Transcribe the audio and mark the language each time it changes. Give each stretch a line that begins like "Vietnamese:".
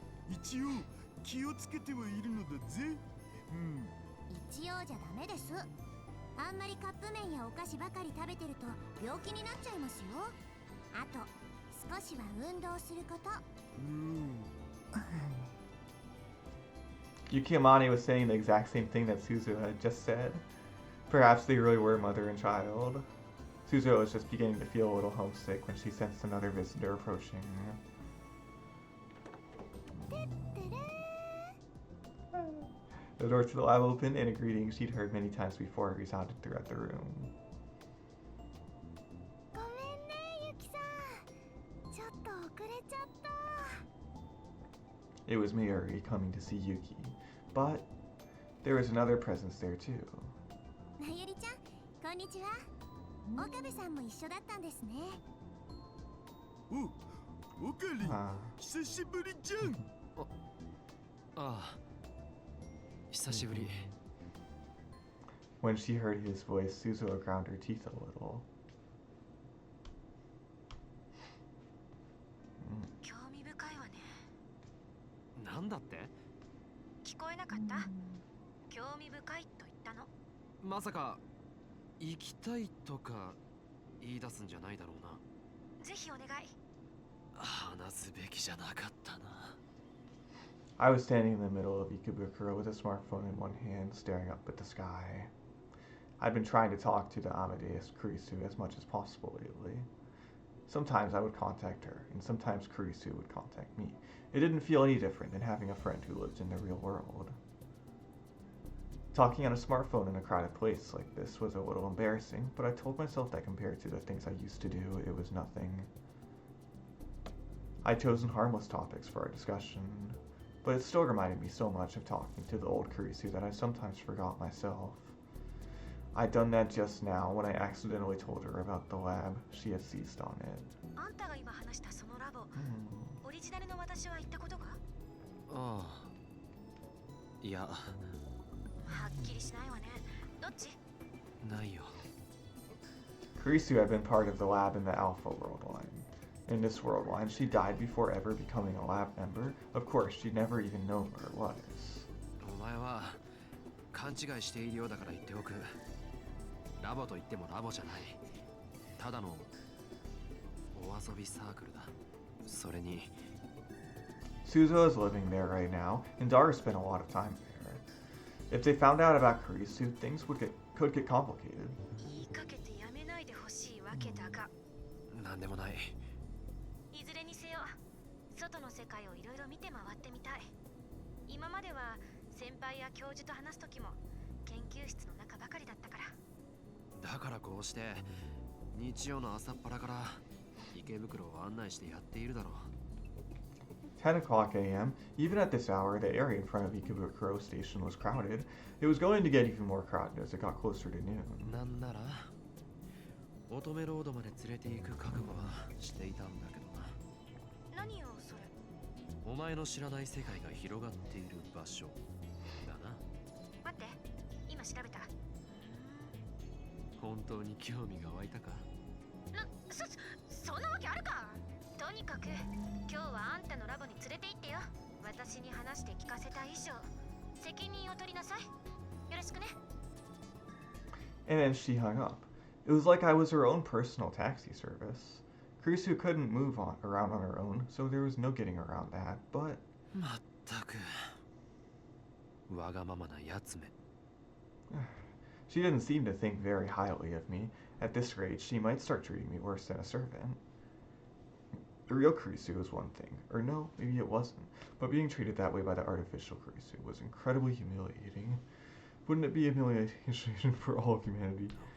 Japanese: 一応気をつけてはいるのだぜ。一応じゃダメです。あんまりカップ麺やお菓子ばかり食べてると病気になっちゃいますよ。あと少しは運動すること。
English: Yuki Amane was saying the exact same thing that Suzuha had just said. Perhaps they really were mother and child. Suzuha was just beginning to feel a little homesick when she sensed another visitor approaching. The door to the lab opened, and a greeting she'd heard many times before resounded throughout the room.
Japanese: ごめんね、ユキさん。ちょっと遅れちゃった。
English: It was Mayuri coming to see Yuki, but there was another presence there too.
Japanese: まゆりちゃん、こんにちは。岡部さんも一緒だったんですね。おかり、久しぶりじゃん。ああ、久しぶり。
English: When she heard his voice, Suzuha ground her teeth a little.
Japanese: 興味深いわね。なんだって？聞こえなかった？興味深いと言ったの。まさか行きたいとか言い出すんじゃないだろうな。ぜひお願い。話すべきじゃなかったな。
English: I was standing in the middle of Ikebukuro with a smartphone in one hand, staring up at the sky. I'd been trying to talk to the Amadeus Kurisu as much as possible lately. Sometimes I would contact her, and sometimes Kurisu would contact me. It didn't feel any different than having a friend who lived in the real world. Talking on a smartphone in a crowded place like this was a little embarrassing, but I told myself that compared to the things I used to do, it was nothing. I'd chosen harmless topics for our discussion, but it still reminded me so much of talking to the old Kurisu that I sometimes forgot myself. I'd done that just now when I accidentally told her about the lab. She had seized on it.
Japanese: あんたが今話したそのラボ、オリジナルの私は行ったことが？ああ、いや。はっきりしないわね。どっち？ないよ。
English: Kurisu had been part of the lab in the Alpha world line. In this world line, she died before ever becoming a lab member. Of course, she'd never even known what it was.
Japanese: お前は勘違いしているようだから言っておく。ラボと言ってもラボじゃない。ただのお遊びサークルだ。それに
English: Suzuha is living there right now, and Daru spent a lot of time there. If they found out about Kurisu, things could get complicated.
Japanese: 言いかけてやめないでほしいわけだが。なんでもない。いずれにせよ、外の世界をいろいろ見て回ってみたい。今までは先輩や教授と話すときも研究室の中ばかりだったから。だからこうして日曜の朝っぱらから池袋を案内してやっているだろう。
English: 10 o'clock a.m. Even at this hour, the area in front of Ikebukuro Station was crowded. It was going to get even more crowded as it got closer to noon.
Japanese: なんなら乙女ロードまで連れて行く覚悟はしていたんだけどな。何よそれ。お前の知らない世界が広がっている場所だな。待って、今調べた。本当に興味が湧いたか？そんなわけあるか。とにかく今日はあんたのラボに連れて行ってよ。私に話して聞かせた以上責任を取りなさい。よろしくね。
English: And then she hung up. It was like I was her own personal taxi service. Kurisu couldn't move around on her own, so there was no getting around that, but...
Japanese: まったくわがままなやつめ。
English: She didn't seem to think very highly of me. At this rate, she might start treating me worse than a servant. The real Kurisu was one thing, or no, maybe it wasn't, but being treated that way by the artificial Kurisu was incredibly humiliating. Wouldn't it be a humiliation for all of humanity?